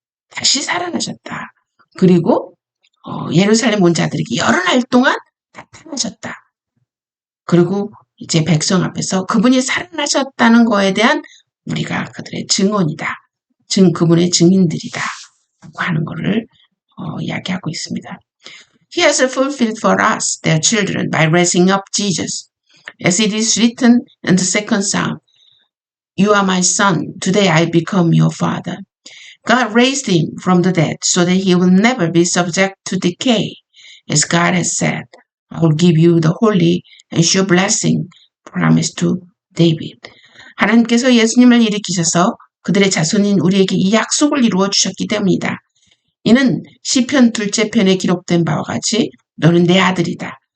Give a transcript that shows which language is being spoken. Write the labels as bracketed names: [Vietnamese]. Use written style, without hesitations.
[Korean] 다시 살아나셨다. 그리고 예루살렘 온 자들에게 여러 날 동안 나타나셨다. 그리고 이제 백성 앞에서 그분이 살아나셨다는 거에 대한 우리가 그들의 증언이다. 그분의 증인들이다. 라고 하는 것을 이야기하고 있습니다. [English] He has fulfilled for us, their children, by raising up Jesus. As it is written in the second psalm, You are my son, today I become your father. God raised him from the dead so that he will never be subject to decay. As God has said, I will give you the holy and sure blessing promised to David. [Korean] 하나님께서 예수님을 일으키셔서 그들의 자손인 우리에게 이 약속을 이루어 주셨기 때문이다. 이는 시편 2째 편에 기록된 바와 같이 너는 내 아들이다.